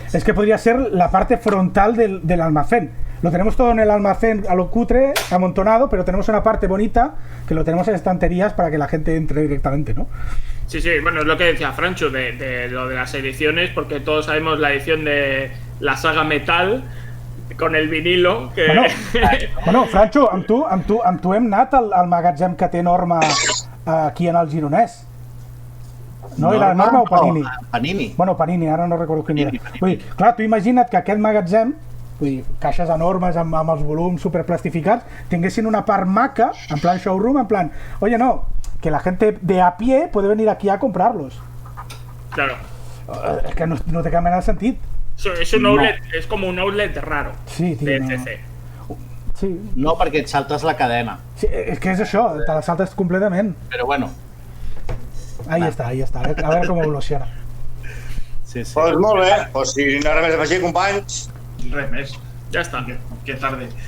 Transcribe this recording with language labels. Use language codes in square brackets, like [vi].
[es] Es que podría ser la parte frontal del almacén. Lo tenemos todo en el almacén a lo cutre, amontonado, pero tenemos una parte bonita que lo tenemos en estanterías para que la gente entre directamente, ¿no? Sí, bueno, es lo que decía Francho de lo de las ediciones, porque todos sabemos la edición de la saga Metal con el vinilo que... [ca] Bueno, Francho, amb tu hem anat al magatzem que té Norma aquí en el Gironès. No, era Norma o Panini? Panini. Bueno, Panini, ara no recordo quin era. Vull dir, clar, tu imagina't que aquest magatzem, vull dir, caixes enormes amb els volums superplastificats, tinguessin una part maca, en plan showroom, en plan, [es] oye, no, que la gente de a pie puede venir aquí a comprarlos. Claro. [ca] Es que no té cap mena de sentit. [es] Es un outlet, es como un outlet raro, sí, tío, de ECC. Sí. [ca] No, perquè et saltes la cadena. Sí, és que és això, te la saltes completament. Però bueno. Ahí està. A veure com evoluciona. Sí. Pues molt bé, pues si no res més a afegir, companys. Res més. Ja està. [es] Que tarde.